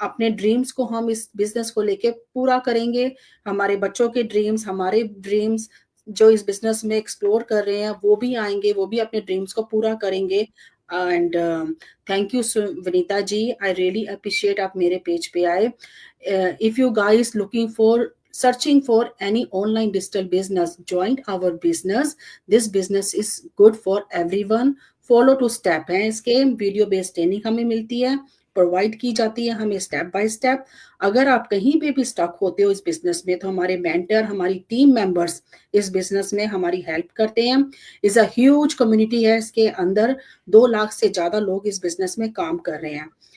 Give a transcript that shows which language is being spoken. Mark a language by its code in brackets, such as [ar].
[hi] अपने ड्रीम्स को हम इस बिजनेस को लेके पूरा करेंगे। हमारे बच्चों के ड्रीम्स, हमारे ड्रीम्स जो इस बिजनेस में एक्सप्लोर कर रहे हैं, वो भी आएंगे, वो भी अपने ड्रीम्स को पूरा करेंगे। [en] and thank you [hi] Vanita ji, [en] I really appreciate [hi] आप मेरे पेज पे आए। [en] If you guys looking for searching for any online digital business, join our business. This business is good for everyone. [hi] Follow to step है इसके, video based training हमें मिलती है, provide की जाती है हमें स्टेप बाय स्टेप। अगर आप कहीं पे भी स्टक होते हो इस बिजनेस में, तो हमारे मेंटर, हमारी टीम मेंबर्स इस बिजनेस में हमारी हेल्प करते हैं। इज अ ह्यूज कम्युनिटी है इसके अंदर, 2 लाख से ज्यादा लोग इस बिजनेस में काम कर रहे हैं।